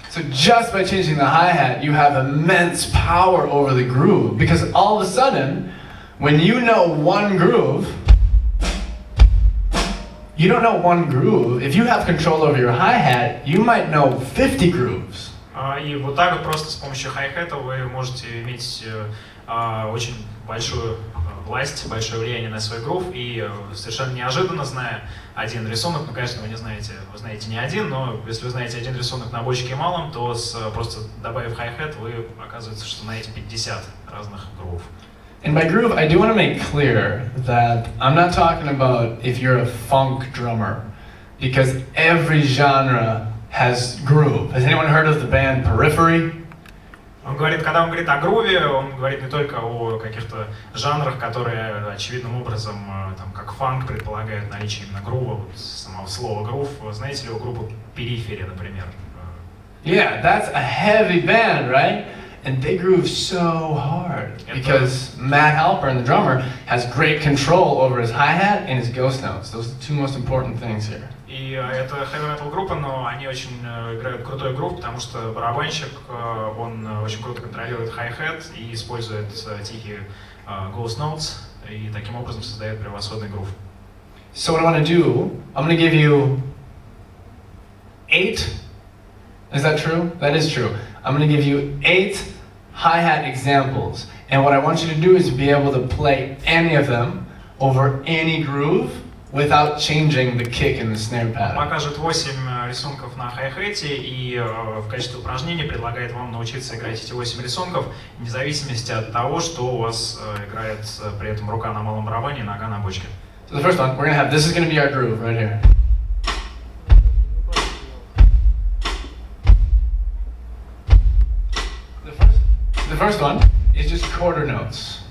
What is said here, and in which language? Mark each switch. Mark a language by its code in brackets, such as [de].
[en] Just by changing the hi-hat, you have immense power over the groove, because all of a sudden, when you know one groove, you don't know one groove. If you have control over your hi-hat, you might know 50 grooves. [ru] И вот так вот просто с помощью hi-hat вы можете иметь очень большую власть, большое влияние на свой грув, и совершенно неожиданно, зная один рисунок, ну, конечно, вы знаете не один, но если вы знаете один рисунок на бочке и малом, то просто добавив hi-hat, вы оказывается, что знаете 50 разных грувов. [en] And by groove, I do want to make clear that I'm not talking about if you're a funk drummer, because every genre has groove. Has anyone heard of the band Periphery? [ru] Он говорит, когда он говорит о груве, он говорит не только о каких-то жанрах, которые очевидным образом, там, как фанк, предполагают наличие именно грува, вот, самого слова грув. Знаете ли вы группу Периферия, например? [en] Yeah, that's a heavy band, right? And they groove so hard because Matt Halper, the drummer, has great control over his hi-hat and his ghost notes. Those are the two most important things here. [ru] И это heavy metal группа, но они очень играют крутой грув, потому что барабанщик, он очень круто контролирует hi-hat и использует тихие ghost notes, и таким образом создает превосходный грув. [en] So what I want to do, I'm going to give you 8. Is that true? That is true. I'm going to give you 8 hi-hat examples, and what I want you to do is be able to play any of them over any groove without changing the kick and the snare pattern. [ru] Он покажет 8 рисунков на хай-хете и в качестве упражнения предлагает вам научиться играть эти 8 рисунков, вне зависимости от того, что у вас играет при этом рука на малом барабане и нога на бочке. [en] So the first one, we're going to have, this is going to be our groove right here. The first one is just quarter notes.